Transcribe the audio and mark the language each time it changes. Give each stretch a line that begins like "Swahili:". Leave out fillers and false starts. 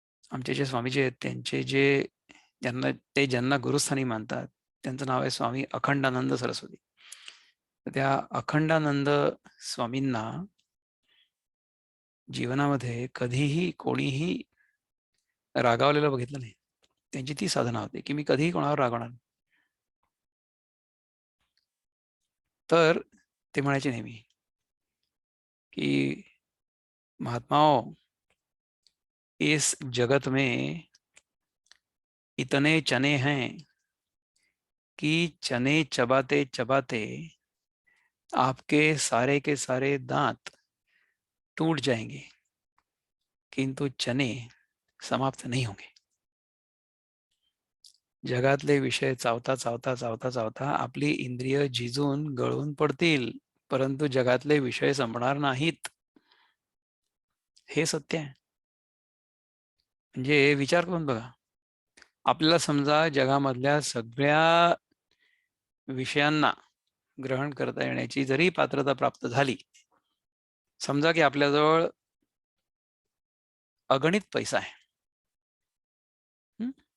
Marathi: आमचे जे स्वामीजी आहेत, त्यांचे जे ज्यांना गुरुस्थानी मानतात, त्यांचं नाव आहे स्वामी अखंडानंद सरस्वती. तर त्या अखंडानंद स्वामींना जीवनामध्ये कधीही कोणीही रागावलेलं बघितलं नाही. त्यांची ती साधना होती, की मी कधीही कोणावर रागवणार नाही. तर ते म्हणायचे नेहमी, की
Hindi: "महात्माओं, इस जगत में इतने चने हैं कि चने चबाते-चबाते आपके सारे के सारे दांत टूट जाएंगे, किंतु चने समाप्त नहीं होंगे."
Marathi: जगातले विषय चावता, चावता, चावता, चावता आपली इंद्रिय झिजून गळून पडतील, परंतु जगातले विषय संपणार नाहीत. हे सत्य आहे. म्हणजे विचार करून बघा. आपल्याला समजा जगामधल्या सगळ्या विषयांना ग्रहण करता येण्याची जरी पात्रता प्राप्त झाली, समजा की आपल्याजवळ अगणित पैसा आहे. हं?